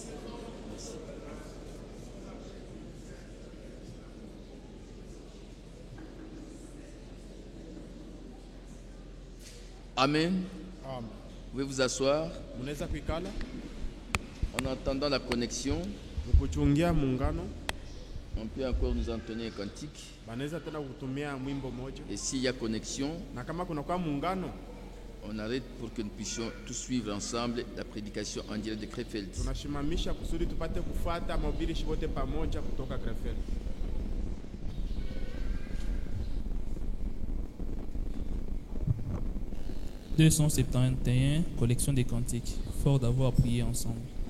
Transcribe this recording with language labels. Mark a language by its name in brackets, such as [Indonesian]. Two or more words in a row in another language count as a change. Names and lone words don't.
[French] Merci. Amen. Amen. Vous pouvez vous asseoir [Swahili] Munaweza kuikala [French] en entendant la connexion. [Swahili] mkuchungia muungano. [French] On peut encore nous entonner un cantique. [Swahili] Banaweza tena kutumia mwimbo moja. [French] Et s'il y a connexion, [Swahili] Na kama kuna kwa muungano, [French] on arrête pour que nous puissions tous suivre ensemble la prédication en direct de Krefeld. [Swahili] tunashimamisha kusudi tupate kufuata mahubiri wote pamoja kutoka Krefeld. [French] « 271, collection des cantiques. Fort d'avoir prié ensemble.